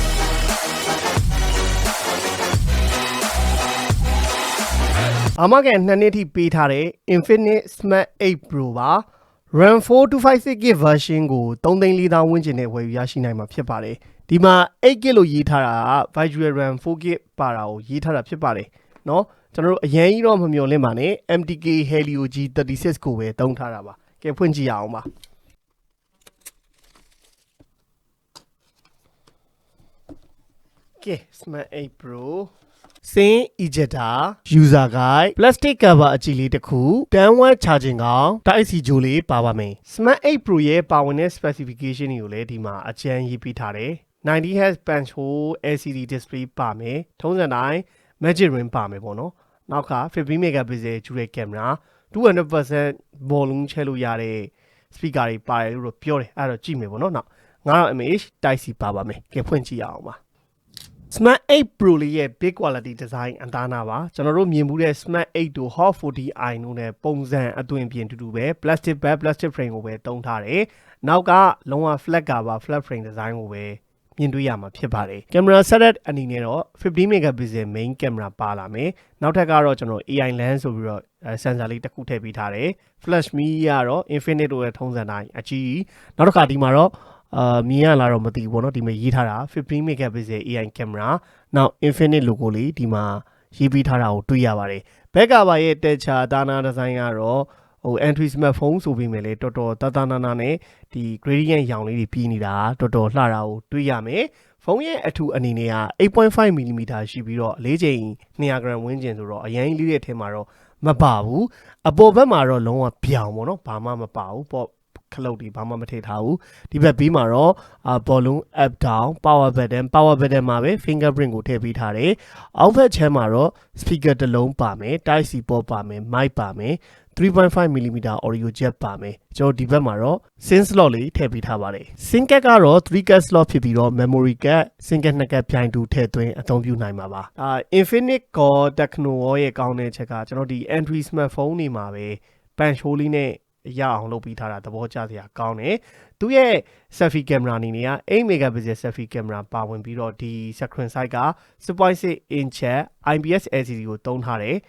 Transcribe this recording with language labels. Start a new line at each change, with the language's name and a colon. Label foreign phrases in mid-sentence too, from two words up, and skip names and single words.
Burmese: အာမက2နှစ်ထိပေးထားတဲ့ iNfinix Smart8 Pro ပါ
English: RAM 4256GB version
Burmese: ကို3,400,000ဝန်းကျင်နဲ့ဝယ်ယူရရှိနိုင်မှာဖြစ်ပါတယ်ဒီမှာ 8GB လို့ရေးထားတာက
English: Virtual RAM 4GB
Burmese: ပါတာကိုရေးထားတာဖြစ်ပါတယ်เนาะကျွန်တော်တို့အရင်ကြီးတော့မမျှော်လင့်ပါနဲ့ MTK Helio G36 ကိုပဲသုံးထားတာပါကဲဖွင့်ကြည့်ရအောင်ပါ ကဲ Smart8 Pro
English: Scene ejector user guide plastic cover
Burmese: အကြည့်လေးတစ်ခု
English: 10W charging
Burmese: ကောင် Type C ဂျိုလေးပါပါမယ် Smart8 Pro ရဲ့ပါဝင်တဲ့ specification တွေကိုလည်းဒီမှာအကျဉ်းရေးပေးထားတယ်
English: 90Hz punch hole LCD display
Burmese: ပါမယ်ထုံးစံတိုင်း
English: magic ring
Burmese: ပါမယ်ပေါ့နော်နောက်က
English: 15 megapixel
Burmese: ကျူတဲ့ကင်မရာ 200% volume ချဲလို့ရတဲ့ speaker တွေပါတယ်လို့ပြောတယ်အဲ့တော့ကြည့်မယ်ပေါ့နော်နောက်9000 mAh Type C ပါပါမယ်ကဲဖွင့်ကြည့်ရအောင်ပါSmart8 Pro လေးရဲ့
English: big quality design
Burmese: အသားနာပါကျွန်တော်တို့ မြင်မှုတဲ့ Smart8 တို့ Hot 40i တို့နဲ့ပုံစံအသွင်ပြင်တူတူပဲ
English: plastic back plastic frame
Burmese: ကိုပဲတုံးထားတယ်နောက်ကလုံးဝ
English: flat cover flat frame design
Burmese: ကိုပဲမြင်တွေ့ရမှာဖြစ်ပါတယ် camera setup အနေနဲ့တော့
English: 15 megapixel main camera
Burmese: ပါလာမယ်နောက်ထပ်ကတော့ကျွန်တော်
English: AI lens
Burmese: ဆိုပြီးတော့ sensor လေးတစ်ခုထည့်ပေးထားတယ်
English: flash me
Burmese: ကတော့ iNfinix တို့ရဲ့ထုံးစံတိုင်းအကြီးနောက်တစ်ခါဒီမှာ တော့မြင်ရလာတော့မသိဘူးပေါ့နော်ဒီမှာရေးထားတာ
English: 15 megapixel AI camera
Burmese: နောက် iNfinix logo လေးဒီမှာရေးပေးထားတာကိုတွေ့ရပါတယ်
English: back cover
Burmese: ရဲ့ texture ဒါနာ design ကတော့
English: entry smartphone
Burmese: ဆိုပေမဲ့လည်းတော်တော်တနာနာနဲ့ဒီ gradient ရောင်လေးတွေပြီးနေတာတော်တော်လှတာကို တွေ့ရမယ်ဖုန်းရဲ့အထူအနေနဲ့က 8.5mm ရှိပြီးတော့၄ချိန်200g ဝန်းကျင်ဆိုတော့အရင်လေးရဲ့အထက်မှာတော့မပါဘူးအပေါ်ဘက်မှာတော့လုံးဝပြောင်ပေါ့နော်ဘာမှမပါဘူးပေါ့ခ လုတ်ဒီဘာမှမထည့်ထားဘူးဒီဘက်ဘေးမှာတော့
English: volume up down power button
Burmese: မှာပဲ fingerprint ကိုထည့်ပေးထားတယ်အောက်ဘက်ချမ်းမှာတော့ speaker တစ်လုံးပါ မယ်
English: Type C port
Burmese: ပါမယ် mic ပါမယ်
English: 3.5mm audio jack
Burmese: ပါမယ်ကျွန်တော်ဒီဘက်မှာတော့
English: SIM slot
Burmese: လေးထည့် ပေးထားပါတယ်
English: SIM card
Burmese: ကတော့
English: 3card slot
Burmese: ဖြစ်ပြီးတော့
English: memory card SIM card 2 card
Burmese: ပြိုင်တူထည့်သွင်းအသုံးပြုနိုင်မှာပါ iNfinix Core Techno ရဲ့ကောင်းတဲ့ချက်ကကျွန်တော်ဒီ
English: entry smartphone
Burmese: တွေမှာပဲ
English: punch hole
Burmese: လေးနဲ့ရအောင်လုပ်ပြီးထားတာသဘောကျစရာကောင်းတယ်သူရဲ့
English: selfie camera
Burmese: အနေနဲ့က
English: 8 megapixel selfie camera
Burmese: ပါဝင်ပြီးတော့ဒီ
English: screen size
Burmese: က
English: 6.6 inch IPS LCD
Burmese: ကိုသုံးထားတယ်